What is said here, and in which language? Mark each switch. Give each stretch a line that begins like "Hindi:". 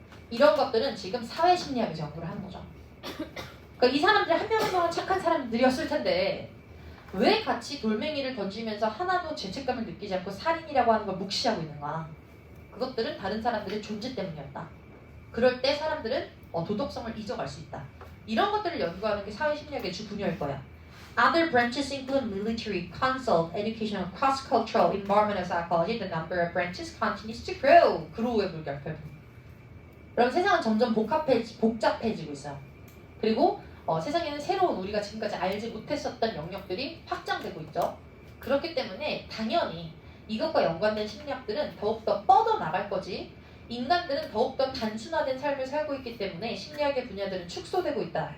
Korean: 이런 것들은 지금 사회심리학에서 연구를 하는 거죠. 그러니까 이 사람들 한 명 한 명은 착한 사람들이었을 텐데 왜 같이 돌멩이를 던지면서 하나도 죄책감을 느끼지 않고 살인이라고 하는 걸 묵시하고 있는 거야. 그것들은 다른 사람들의 존재 때문이었다. 그럴 때 사람들은 도덕성을 잊어갈 수 있다. 이런 것들을 연구하는 게 사회심리학의 주 분야일 거야.
English: Other branches include military, consult, educational, cross-cultural, environmental psychology. The number of branches continues to grow.
Korean: grow의 물결. 그럼 세상은 점점 복잡해지고 있어요. 그리고 세상에는 새로운 우리가 지금까지 알지 못했었던 영역들이 확장되고 있죠. 그렇기 때문에 당연히 이것과 연관된 심리학들은 더욱더 뻗어나갈 거지 인간들은 더욱더 단순화된 삶을 살고 있기 때문에 심리학의 분야들은 축소되고 있다.